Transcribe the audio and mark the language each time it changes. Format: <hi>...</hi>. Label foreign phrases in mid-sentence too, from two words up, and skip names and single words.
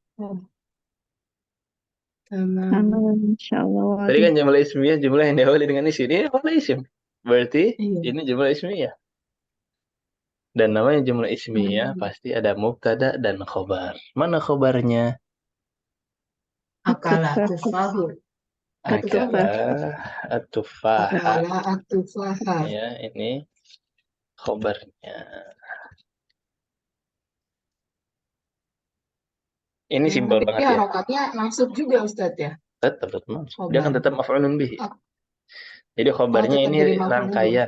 <id>Insyaallah. Tadi kan</id> <ar>جملة اسمية,</ar> <id>jumlah yang diawali dengan isim. Ini</id> <ar>جملة اسم.</ar> <id>Berarti ini</id> <ar>جملة اسمية.</ar> <id>Dan namanya</id> <ar>جملة اسمية</ar> <id>pasti ada mubtada dan khobar. Mana khobarnya?</id> <ar>أكل تفاحه. أكل التفاح. أكل التفاحة.</ar> <id>Ya, ini khobarnya. Ini simpel banget ya. Harokatnya masuk juga, Ustadz ya? Tetap masuk. Dia akan tetap</id> <ar>مفعول به.</ar> <id>Jadi khobarnya ini rangkaian.</id>